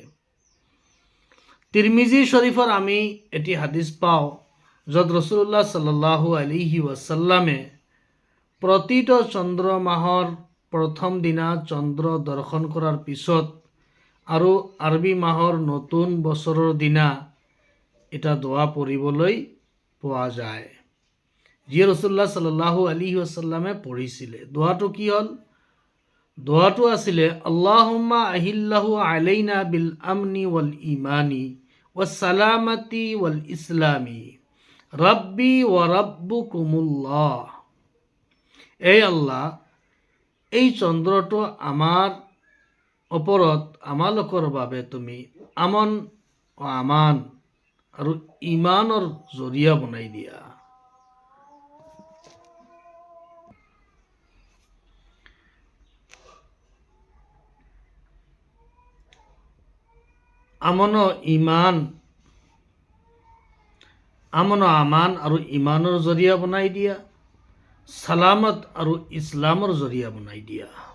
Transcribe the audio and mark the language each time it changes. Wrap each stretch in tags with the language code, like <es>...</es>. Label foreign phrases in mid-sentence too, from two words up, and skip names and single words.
<as>তিৰমিজি শৰীফৰ আমি এটি হাদিছ পাওঁ, য'ত</as> <ar>رسول الله صلى الله عليه وسلم</ar> <as>প্ৰতিটো চন্দ্ৰ মাহৰ প্ৰথম দিনা চন্দ্ৰ দৰ্শন কৰাৰ পিছত আৰু আৰবী মাহৰ নতুন বছৰৰ দিনা এটা দোৱা পঢ়িবলৈ পোৱা যায়, যি</as> <ar>رسول الله صلى الله عليه وسلم</ar> <as>পঢ়িছিলে। দোৱাটো কি হ'ল? দোৱাটো আছিলে,</as> <ar>اللهم أهله علينا بالأمن والإيمان والسلامة والإسلام ربي وربكم الله.</ar> <as>এই আল্লাহ, এই চন্দ্ৰটো আমাৰ ওপৰত আমালোকৰ বাবে তুমি আমন ও আমান আৰু ইমানৰ জৰিয়া বনাই দিয়া। আমান আমান আৰু ইমানৰ জৰিয়া বনাই দিয়া, সালামত আৰু ইছলামৰ জৰিয়া বনাই দিয়া।</as>